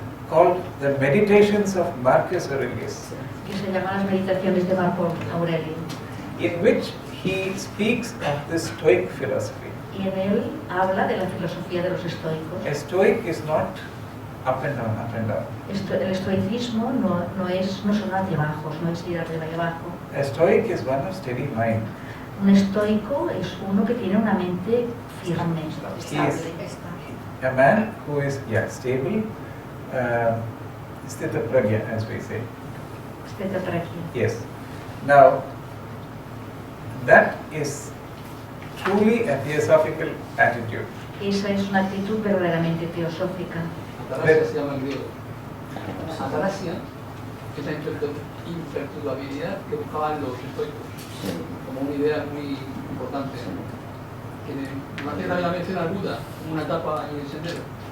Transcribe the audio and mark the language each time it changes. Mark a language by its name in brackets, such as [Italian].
[English] called The Meditations of Marcus Aurelius, [Spanish] que se llama Las Meditaciones de Marco Aurelio, [English] in which he speaks of the Stoic philosophy. [Spanish] y en él habla de la filosofía de los estoicos. [English] A Stoic is not up and down, up and down. [Spanish] El estoicismo no son altibajos, no es ir arriba y abajo. [English] A Stoic is one of steady mind. [Spanish] Un estoico es uno que tiene una mente firme, [English] He is a man who is stable, sthita pragya, as we say. Yes. Now, that is truly a theosophical attitude. [Spanish] Esa es una actitud verdaderamente teosófica. Atarasia se llama en griego. Atarasia es la imperturbabilidad que buscaban los estoicos, como una idea muy importante. Que Maithreya también la menciona al Buda como una etapa en el sendero.